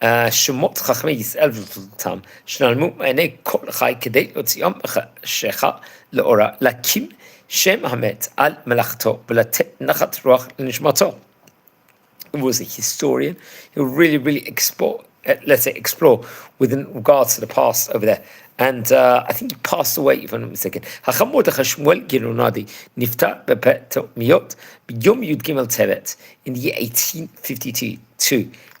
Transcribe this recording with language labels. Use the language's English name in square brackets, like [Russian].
[Hebrew] שמות חכמי ישראל ותולדותם, שנעלמו מעיני כל חי כדי להוציאם בחשיכה לאורה, להקים שם המת על מלאכתו ולתת נחת רוח לנשמתו. [English] He was a historian who really explore, explore within regards to the past over there. And I think he passed away, if I'm not mistaken. [Hebrew] החכם מרדכי שמואל גירונדי נפטר בפתאומיות ביום י"ג טבת in the year 1852.